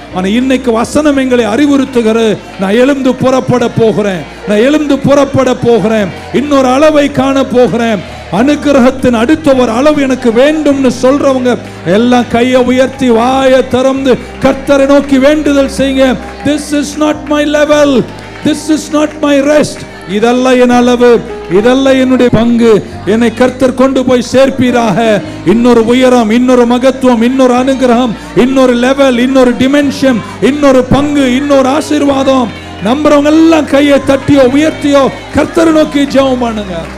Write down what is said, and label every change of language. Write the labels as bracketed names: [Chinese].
[Tamil] ஆனால் இன்னைக்கு வசனம் எங்களை அறிவுறுத்துகிற, நான் எழுந்து புறப்பட போகிறேன், நான் எழுந்து புறப்பட போகிறேன், இன்னொரு அளவை காண போகிறேன், அனுகிரகத்தின் அடுத்த ஒரு அளவு எனக்கு வேண்டும்னு சொல்றவங்க எல்லாம் கையை உயர்த்தி வாயை திறந்து கர்த்தரை நோக்கி வேண்டுதல் செய்யுங்க. [English] This is not my level, this is not my rest. [Tamil] இதல்ல என் அளவு, இதல்ல என்னுடைய பங்கு. என்னை கர்த்தர் கொண்டு போய் சேர்ப்பீராக. இன்னொரு உயரம், இன்னொரு மகத்துவம், இன்னொரு அனுகிரகம், இன்னொரு லெவல், இன்னொரு டிமென்ஷன், இன்னொரு பங்கு, இன்னொரு ஆசீர்வாதம். நம்புறவங்க எல்லாம் கையை தட்டியோ உயர்த்தியோ கர்த்தரை நோக்கி ஜெபம் பண்ணுங்க.